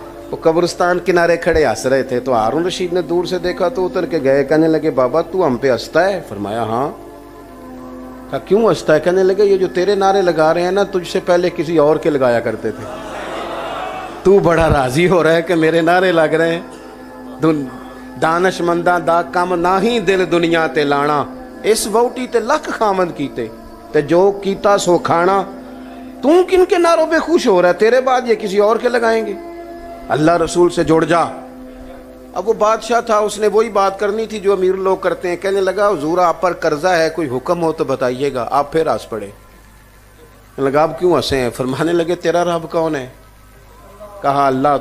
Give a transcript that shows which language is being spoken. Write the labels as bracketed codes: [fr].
[ur] وہ قبرستان کنارے کھڑے ہنس رہے تھے. تو ہارون رشید نے دور سے دیکھا تو اتر کے گئے, کہنے لگے بابا تو ہم پہ ہنستا ہے؟ فرمایا ہاں. کہا کیوں ہنستا ہے؟ کہنے لگے یہ جو تیرے نعرے لگا رہے ہیں نا, تجھ سے پہلے کسی اور کے لگایا کرتے تھے. تو بڑا راضی ہو رہا ہے کہ میرے نعرے لگ رہے ہیں. [pa] دانش منداں دا کم نہ ہی دل دنیا تے لانا, اس ووٹی تے لکھ خامد کیتے تے جو کیتا سو کھانا. [ur] تو کن کے نعروں پہ خوش ہو رہا ہے؟ تیرے بعد یہ کسی اور کے لگائیں گے. اللہ رسول سے جڑ جا. اب وہ بادشاہ تھا, اس نے وہی بات کرنی تھی جو امیر لوگ کرتے ہیں. کہنے لگا حضور آپ پر قرضہ ہے, کوئی حکم ہو تو بتائیے گا. آپ پھر ہنس پڑے. کہنے لگا آپ کیوں ہنسے ہیں؟ فرمانے لگے تیرا رب کون ہے؟ کہا اللہ.